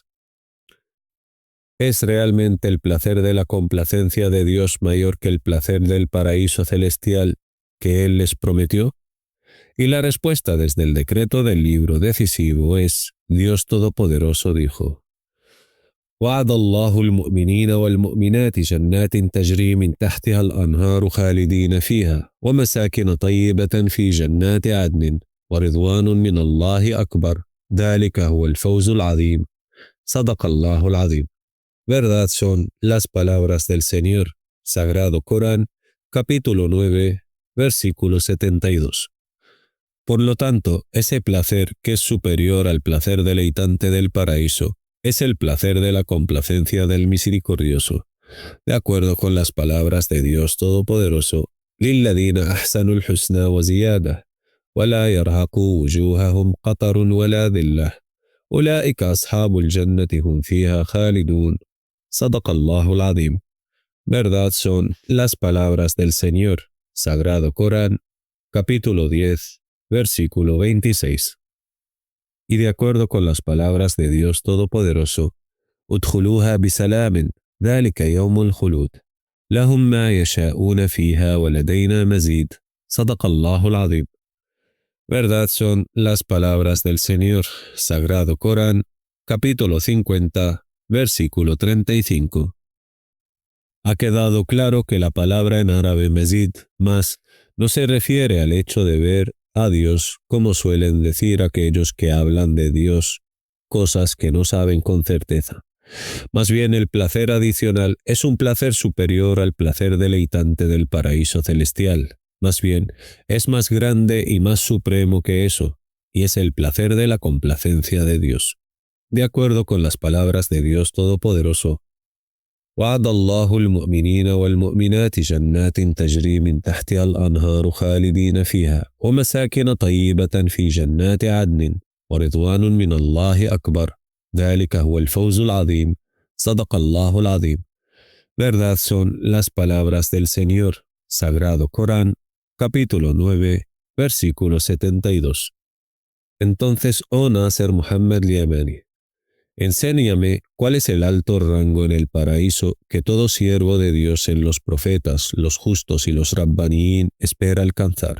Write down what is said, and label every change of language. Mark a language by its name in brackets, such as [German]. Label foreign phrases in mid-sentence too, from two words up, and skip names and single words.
[Spanish] ¿es realmente el placer de la complacencia de Dios mayor que el placer del paraíso celestial que Él les prometió? Y la respuesta desde el decreto del libro decisivo es: Dios Todopoderoso dijo: [Arabic] وعد الله المؤمنين والمؤمنات جنات تجري من تحتها الأنهار خالدين فيها ومساكن طيبة في جنات عدن ورضوان من الله أكبر ذلك هو الفوز العظيم. صدق الله العظيم. [Spanish] Verdad son las palabras del Señor. Sagrado Corán, capítulo 9, versículo 72. Por lo tanto, ese placer que es superior al placer deleitante del paraíso es el placer de la complacencia del misericordioso. De acuerdo con las palabras de Dios Todopoderoso, [Arabic] لِلَّذِينَ أَحْسَنُوا الْحُسْنَى وَزِيَادَةٌ وَلَا يَرْهَقُ وُجُوهَهُمْ قَتَرٌ وَلَا ذِلَّةٌ أُولَئِكَ أَصْحَابُ الْجَنَّةِ هُمْ فِيهَا خَالِدُونَ. صدق الله العظيم. [Spanish] Verdad son las palabras del Señor. Sagrado Corán, capítulo 10, versículo 26. Y de acuerdo con las palabras de Dios Todopoderoso, [Arabic] ادخلوها بسلام ذلك يوم الخلود لهم ما يشاءون فيها ولدينا مزيد. صدق الله العظيم. [Spanish] Verdad son las palabras del Señor. Sagrado Corán, capítulo 50, versículo 35. Ha quedado claro que la palabra en árabe mezid, más, no se refiere al hecho de ver a Dios, como suelen decir aquellos que hablan de Dios, cosas que no saben con certeza. Más bien el placer adicional es un placer superior al placer deleitante del paraíso celestial. Más bien, es más grande y más supremo que eso, y es el placer de la complacencia de Dios. De acuerdo con las palabras de Dios Todopoderoso, [Arabic] وعد الله المؤمنين والمؤمنات جنات تجري من تحتها الأنهار خالدين فيها ومساكن طيبة في جنات عدن ورضوان من الله أكبر ذلك هو الفوز العظيم. صدق الله العظيم. [Spanish] Verdad son las palabras del Señor. Sagrado Corán, capítulo 9, versículo 72. Entonces, oh Nasser Muhammad Yemeni, enséñame cuál es el alto rango en el paraíso que todo siervo de Dios en los profetas, los justos y los rabbaniín espera alcanzar.